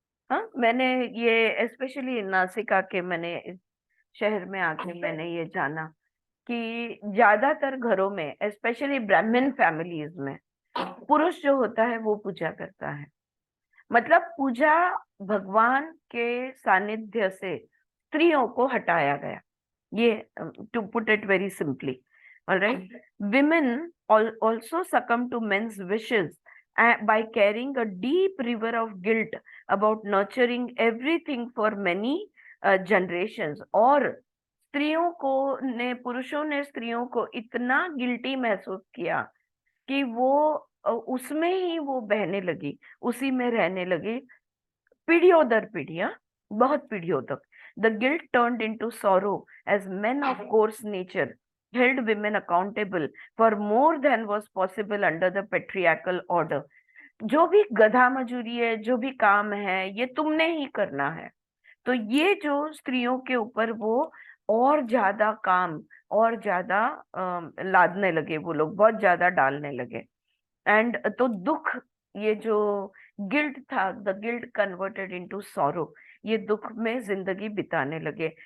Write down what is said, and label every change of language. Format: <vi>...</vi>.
<hi>हाँ, मैंने ये स्पेशली नासिका के मैंने इस शहर में आके मैंने ये जाना कि ज्यादातर घरों में स्पेशली ब्राह्मण फैमिलीज में पुरुष जो होता है वो पूजा करता है। मतलब पूजा भगवान के सानिध्य से स्त्रियों को हटाया गया, ये</hi> <en>To put it very simply. Alright, women also succumb to men's wishes by carrying a deep river of guilt about nurturing everything for many generations।</en> <hi>और स्त्रियों को पुरुषों ने स्त्रियों को इतना गिल्टी महसूस किया कि वो उसमें ही वो बहने लगी, उसी में रहने लगी पीढ़ियों दर पीढ़ियां, बहुत पीढ़ियों तक।</hi> <en>The guilt turned into sorrow as men of coarse nature held women accountable for more than was possible under the patriarchal order।</en> <hi>जो भी गधा मजूरी है, जो भी काम है, ये तुमने ही करना है। तो ये जो स्त्रियों के ऊपर वो और ज्यादा काम और ज्यादा लादने लगे, वो लोग बहुत ज्यादा डालने लगे। एंड तो दुख, ये जो गिल्ट था,</hi> <en>the guilt converted into sorrow,</en> <hi>ये दुख में जिंदगी बिताने लगे।</hi>